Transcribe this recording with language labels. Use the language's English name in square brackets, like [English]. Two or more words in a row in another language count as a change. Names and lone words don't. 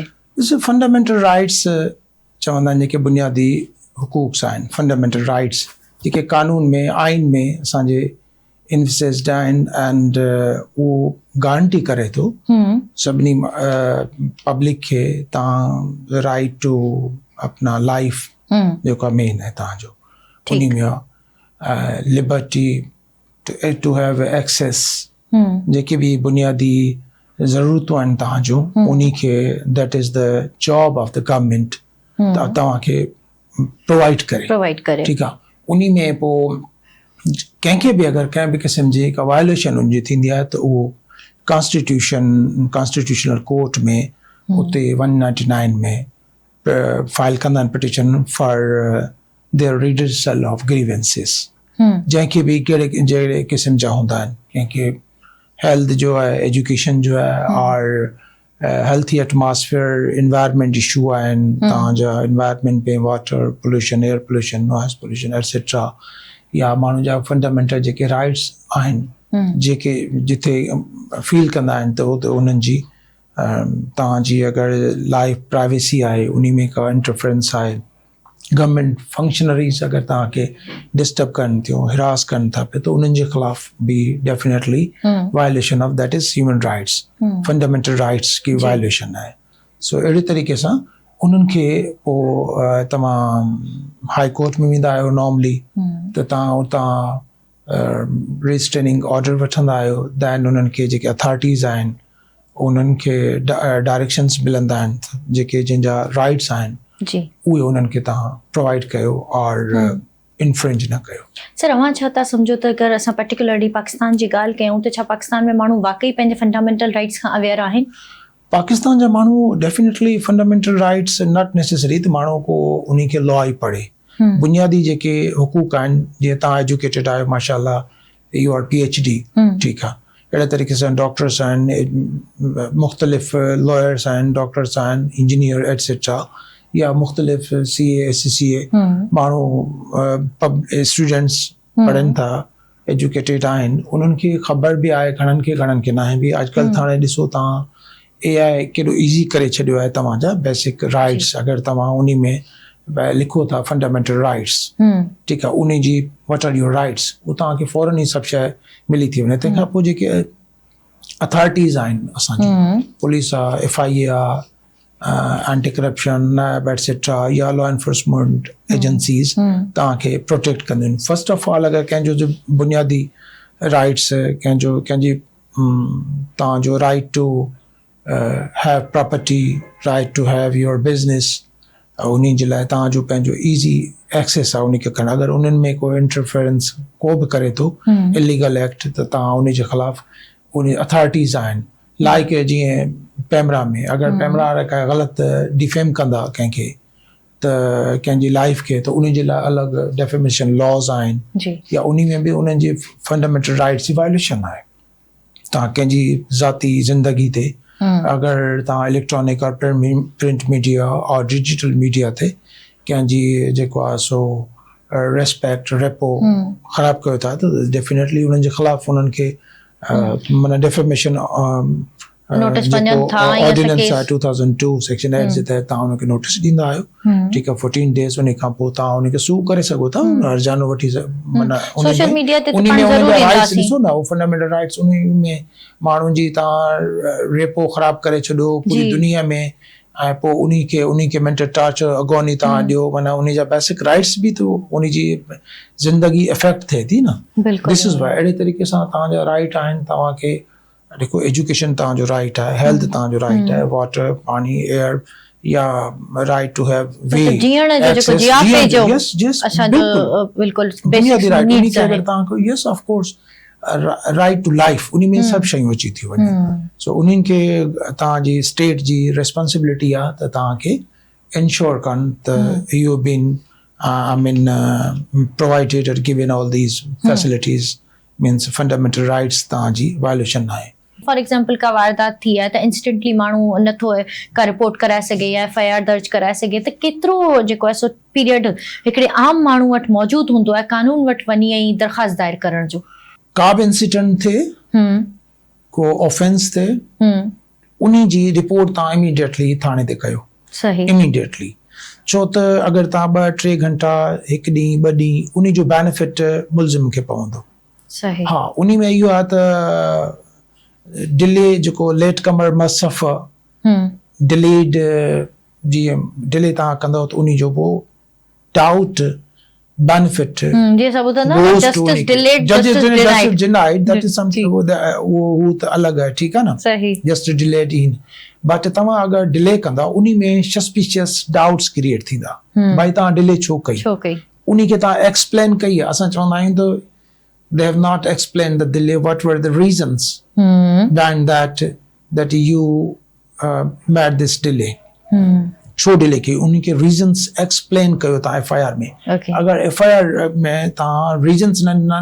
[English] fundamental rights [Sindhi] चवंदा आहिनि जेके बुनियादी हुकूक आहिनि, [English] fundamental rights [Sindhi] जेके कानून में आइन में असांजे इन्फिसिस्ड आहिनि एंड उहो गारंटी करे थो सभिनी पब्लिक खे तव्हां [English] right to [Sindhi] अपना लाइफ जेको मेन आहे तव्हांजो उन में [English] liberty to have access [Sindhi] जेके भी बुनियादी ज़रूरतूं आहिनि तव्हांजो उन्ही खे [English] that is the job of the government [Sindhi] तव्हांखे प्रोवाइड करे ठीकु आहे। उन्ही में पोइ कंहिंखे बि अगरि कंहिं बि क़िस्म जी का वायोलेशन उनजी थींदी आहे त उहो [English] constitutional court [Sindhi] में उते 199 में फाइल कंदा आहिनि [English] petition for their redressal of grievances. [Sindhi] जंहिंखे बि जहिड़े क़िस्म जा हूंदा आहिनि, कंहिंखे हेल्थ जो आहे, एजुकेशन जो आहे और [English] healthy atmosphere environment issue [Sindhi] आहिनि तव्हांजा इन्वायरमेंट में [English] water pollution, air pollution, noise pollution etcetera, [Sindhi] या माण्हू जा फंडामेंटल जेके राइट्स आहिनि जेके जिथे फील कंदा आहिनि त उते उन्हनि जी तव्हांजी अगरि [English] life privacy [Sindhi] आहे उन्ही में का इंटरफेरेंस आहे, [English] government functionaries [Sindhi] अगरि तव्हांखे डिस्टर्ब कनि थियूं, हिरास कनि था पिया त उन्हनि जे ख़िलाफ़ बि [English] definitely violation of that is human rights, fundamental rights [Sindhi] की वायलेशन आहे। सो अहिड़े तरीक़े सां उन्हनि खे पोइ तव्हां [English] High Court [Sindhi] में वेंदा आहियो नॉर्मली त तव्हां उतां [English] restraining order [Sindhi] वठंदा आहियो, दैन उन्हनि खे जेके अथॉरिटीज़ आहिनि उन्हनि खे डायरेक्शन्स मिलंदा आहिनि जेके जंहिंजा राइट्स आहिनि उहे उन्हनि खे तव्हां प्रोवाइड कयो और इन्फ्रिंज न कयो। सर अवां छा था सम्झो त अगरि असां पर्टिकुलरली पाकिस्तान जी ॻाल्हि कयूं त छा पाकिस्तान में माण्हू वाकई पंहिंजे [English] fundamental rights [Sindhi] खां अवेयर आहिनि? पाकिस्तान जा माण्हू [English] definitely fundamental rights not necessary [Sindhi] त माण्हू को उन्ही खे लॉ ई पढ़े। बुनियादी जेके हुकूक आहिनि, जीअं तव्हां एजुकेटेड आहियो माशाल्लाह, [English] you are PhD, [Sindhi] ठीकु आहे, अहिड़े तरीक़े सां डॉक्टर्स आहिनि, मुख़्तलिफ़ लॉयर्स आहिनि, डॉक्टर्स आहिनि, [English] engineer etcetera, [Sindhi] या मुख़्तलिफ़ CA SCCA माण्हू स्टूडेंट्स पढ़नि था, एजुकेटेड आहिनि, उन्हनि खे ख़बर बि आहे घणनि खे न आहे बि। अॼुकल्ह हाणे ॾिसो तव्हां AI केॾो ईज़ी करे छॾियो आहे तव्हांजा [English] basic rights. [Sindhi] अगरि तव्हां उन्ही में लिखो था [English] fundamental rights, [Sindhi] ठीकु आहे, उन जी [English] what are your rights, [Sindhi] उहो तव्हांखे फ़ौरन ई सभु शइ मिली थी वञे। तंहिंखां पोइ जेके अथॉरिटीज़ आहिनि असांजी, पुलिस आहे, FIA आहे, [English] anti corruption, [Sindhi] NAB एटसेट्रा, या [English] law enforcement agencies [Sindhi] तव्हांखे प्रोटेक्ट कंदियूं आहिनि। [English] first of all [Sindhi] अगरि कंहिंजो जो बुनियादी राइट्स कंहिंजी तव्हांजो [English] right to have property, right to have your business, [Sindhi] उन्ही जे लाइ तव्हांजो पंहिंजो [English] easy access [Sindhi] आहे उन्ही खे करणु। अगरि उन्हनि में कोई इंटरफेरेंस को बि करे थो [English] illegal act [Sindhi] त तव्हां उन जे ख़िलाफ़ उन अथॉरिटीज़ आहिनि, लाइक जीअं पैमरा में अगरि पैमरा वारा का ग़लति डिफेम कंदा कंहिंखे त कंहिंजी लाइफ खे, त उन जे लाइ अलॻि [English] defamation laws [Sindhi] आहिनि, या उन में बि उन्हनि जे [English] fundamental rights [Sindhi] जी वायलेशन आहे। तव्हां कंहिंजी ज़ाती ज़िंदगी ते अगरि तव्हां इलेक्ट्रॉनिक और [English] print media [Sindhi] और [English] digital media [Sindhi] ते कंहिंजी जेको आहे सो [English] respect repo [Sindhi] ख़राबु कयो था त डेफिनेटली उन्हनि जे ख़िलाफ़ उन्हनि खे माना [English] defamation ordinance [Sindhi] आहे 2002 सेक्शन 8 जे तहत तव्हां उनखे नोटिस ॾींदा आहियो, ठीकु आहे, 14 डेज़ उन खां पोइ तव्हां उनखे सू करे सघो था, हर्जानो वठी माना [English] social media ते [Sindhi] राइट्स ॾिसो ना, उहो [English] fundamental rights [Sindhi] उन में माण्हुनि जी तव्हां रेपो ख़राबु करे छॾियो पूरी दुनिया में, ऐं पोइ उन्ही खे [English] mental torture [Sindhi] अॻोनी तव्हां ॾियो, माना उन जा [English] basic rights [Sindhi] बि तो उन जी ज़िंदगी इफेक्ट थिए थी न। [English] this is why [Sindhi] अहिड़े तरीक़े सां तव्हांजा राइट आहिनि। तव्हांखे देखो एजुकेशन तव्हांजो राइट आहे, हेल्थ तव्हांजो राइट आहे, वाटर पानी एयर, या [English] right to have [Sindhi] वे बुनियादी राइट उन्ही खे अगरि तव्हांखे [English] yes of course right to life [Sindhi] उन्ही में सभु शयूं अची थी वञनि। सो उन्हनि खे तव्हांजी स्टेट जी रिस्पॉन्सिबिलिटी आहे त तव्हांखे इंश्योर कनि त [English] you been I mean provided or given all these facilities means fundamental rights [Sindhi] तव्हांजी वायलेशन आहे। [English] for example [Sindhi] का वारदात थी आहे त इंस्टेंटली माण्हू नथो का रिपोर्ट कराए सघे या FIR दर्ज कराए सघे, त केतिरो जेको आहे सो पीरियड हिकिड़े आम माण्हू वटि मौजूदु हूंदो आहे कानून वटि वञी ऐं दरख़्वास्त दायर करण जो? का बि इंसिडेंट थिए को ऑफेंस थे उन्ही जी रिपोर्ट तव्हां इमीडिएटली थाणे ते कयो सही इमीडिएटली छो त अगरि तव्हां 2-3 घंटा हिकु ॾींहुं 2 ॾींहं उन्ही जो बेनिफिट मुलज़िम खे पवंदो सही हा उन्ही में इहो आहे त डिले जेको [English] late comer must suffer delayed [Sindhi] जीअं डिले तव्हां कंदव त उन्ही जो पोइ [English] doubt benefit [Urdu] یہ سب ہوتا نا [English] justice delayed justice denied denied that is something [Urdu] وہ ت الگ ہے ٹھیک ہے نا [Sindhi] सही [English] just delayed in but [Sindhi] तव्हां अगर डिले कंदा उन्ही में [English] suspicious doubts create [Sindhi] थींदा भाई तव्हां डिले छो कई उन्ही खे तव्हां एक्सप्लेन कई असां चवंदा आहियूं त [English] they have not explained the delay what were the reasons behind that you made this delay [Sindhi] छो डिले कई उन्ही के [English] reasons explain [Sindhi] कयो तव्हां FIR में अगर FIR में तव्हां रीजन्स न